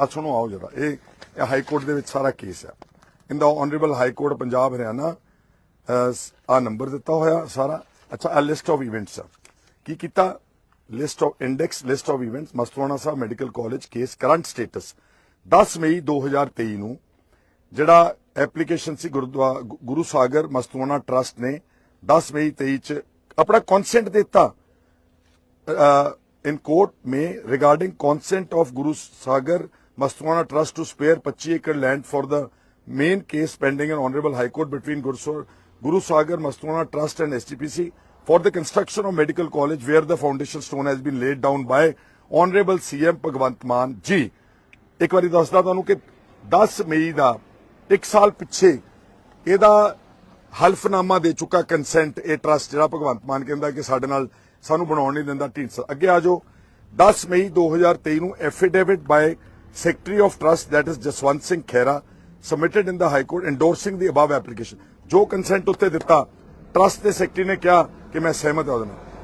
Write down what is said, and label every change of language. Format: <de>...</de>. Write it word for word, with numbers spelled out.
<pa>ਆ ਸੁਣੋ, ਆਓ ਜਰਾ, ਇਹ ਇਹ ਹਾਈ ਕੋਰਟ ਦੇ ਵਿੱਚ ਸਾਰਾ ਕੇਸ ਹੈ। In ਦਾ honourable high court Punjab Haryana, ਆ ਨੰਬਰ ਦਿੱਤਾ ਹੋਇਆ ਸਾਰਾ। ਅੱਛਾ, ਆ ਲਿਸਟ ਆਫ ਇਵੈਂਟਸ ਆ, ਕੀ ਕੀਤਾ, list of index, list of events, Mastuana Sahib medical college case current status. ਦਸ ਮਈ ਦੋ ਹਜ਼ਾਰ ਤੇਈ ਨੂੰ ਜਿਹੜਾ ਐਪਲੀਕੇਸ਼ਨ ਸੀ ਗੁਰਦੁਆਰਾ ਗੁਰੂ ਸਾਗਰ ਮਸਤੂਆਣਾ ਟਰਸਟ ਨੇ ਦਸ ਮਈ ਤੇਈ ਚ ਆਪਣਾ ਕਨਸੈਂਟ ਦਿੱਤਾ</pa> <en>in court may regarding consent of Guru Sagar Mastwana Trust to spare twenty-five acre land for the main case pending in Honorable High Court between Guru Sa- Guru Sagar Mastwana Trust and S T P C for the construction of medical college where the foundation stone has been laid down by Honorable C M Bhagwant Mann ji.</en> <pa>ਇੱਕ ਵਾਰੀ ਦੱਸਦਾ ਤੁਹਾਨੂੰ ਕਿ ਦਸ ਮਈ ਦਾ ਇੱਕ ਸਾਲ ਪਿੱਛੇ ਇਹਦਾ ਹਲਫਨਾਮਾ ਦੇ ਚੁੱਕਾ ਕੰਸੈਂਟ ਇਹ ਟਰਸਟ, ਜਿਹੜਾ ਭਗਵੰਤ ਮਾਨ ਕਹਿੰਦਾ ਕਿ ਸਾਡੇ ਨਾਲ ਸਾਨੂੰ ਬਣਾਉਣ ਨਹੀਂ ਦਿੰਦਾ ਢੀਂਡਸਾ। ਅੱਗੇ ਆ ਜਾਓ, ਦਸ ਮਈ ਦੋ ਹਜ਼ਾਰ ਤੇਈ ਨੂੰ</pa> <en>affidavit by secretary of trust that is</en> <pa>Jaswant Singh Khaira</pa> <en>submitted in the high court endorsing the above application,</en> <pa>ਜੋ ਕੰਸੈਂਟ ਉੱਤੇ ਦਿੱਤਾ ਟਰਸਟ ਦੇ ਸੈਕਟਰੀ ਨੇ ਕਿਹਾ ਕਿ ਮੈਂ ਸਹਿਮਤ ਹਾਂ ਉਹਦੇ ਨਾਲ।</pa>